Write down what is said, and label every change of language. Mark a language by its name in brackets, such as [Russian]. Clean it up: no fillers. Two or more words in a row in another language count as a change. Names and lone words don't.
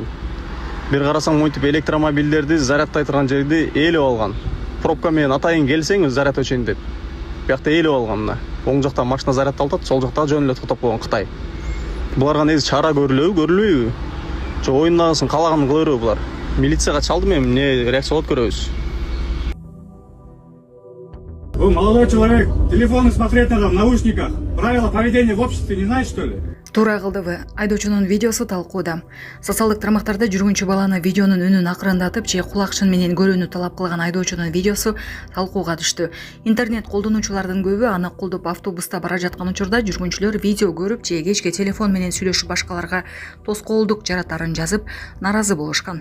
[Kyrgyz] Бир карасаң монтип электромобилдерди зарядтай турган жерди ээлеп алган. Пробка менен атайын келсең заряд өчөйүн деп. Биякта ээлеп алган мына. Оң жакта машина зарядталтат, сол жакта жөн эле токтоп койгон Кытай. Буларга негизи чара көрүлөбү? Жо оюндагысын калаганын кыла береби булар? Милицияга чалдым эми, эмне реакция болот көрөбүз. [Russian] Вы, молодой человек, телефоны смотреть надо в наушниках. Правила поведения в обществе не знаете, что ли? [Kyrgyz] Туура кылдыбы. Айдоочунун видеосу талкууда. Социалдык тармактарда жүргүнчү баланы видеонун үнүн акырындатып же кулакчын менен көрүүнү талап кылган айдоочунун видеосу талкууга түштү. Интернет колдонуучулардын көбү аны колдоп автобуста бара жаткан учурда жүргүнчүлөр видео көрүп же кечке телефон менен сүйлөшүп башкаларга тоскоолдук жаратарын жазып наразы болушкан.